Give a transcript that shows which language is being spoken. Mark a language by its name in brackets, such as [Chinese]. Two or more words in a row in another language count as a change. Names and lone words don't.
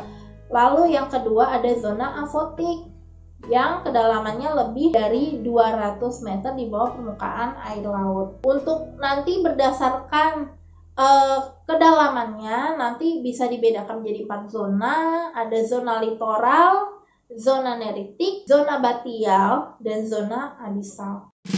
[Indonesian] Lalu yang kedua ada zona afotik yang kedalamannya lebih dari 200 meter di bawah permukaan air laut. Untuk nanti berdasarkan kedalamannya nanti bisa dibedakan menjadi 4 zona. Ada zona litoral, zona neritik, zona batial, dan zona abisal.